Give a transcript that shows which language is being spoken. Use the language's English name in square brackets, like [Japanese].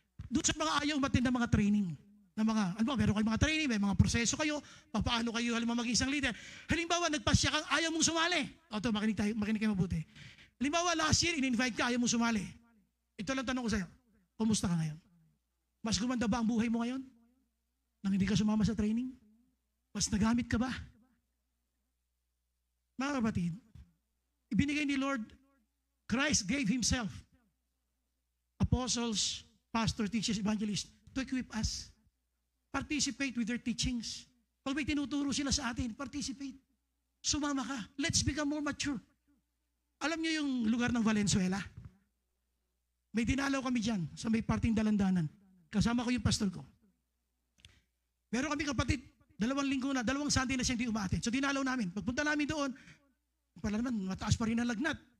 [Filipino] Doon sa mga ayaw matin ng mga training, na mga, meron kayong mga training, may mga proseso kayo, paano kayo halimbawa maging isang leader. Halimbawa, nagpasya kang ayaw mong sumali. O ito, makinig kayo mabuti. Halimbawa, last year, in-invite ka, ayaw mong sumali. Ito lang tanong ko sa'yo, kumusta ka ngayon? Mas gumanda ba ang buhay mo ngayon? Nang hindi ka sumama sa training? Mas nagamit ka ba? Mga kapatid, ibinigay ni Lord, [English] Christ gave Himself, apostles, pastors, teachers, evangelists, to equip us. Participate with their teachings. [Filipino] Pag may tinuturo sila sa atin, participate. Sumama ka. [English] Let's become more mature. [Filipino] Alam niyo yung lugar ng Valenzuela? May dinalaw kami dyan sa may parting dalandanan. Kasama ko yung pastor ko. Meron kami kapatid, 2 linggo na, 2 Sunday na siya hindi umaattend. So dinalaw namin. Pagpunta namin doon, pala naman, mataas pa rin ang lagnat.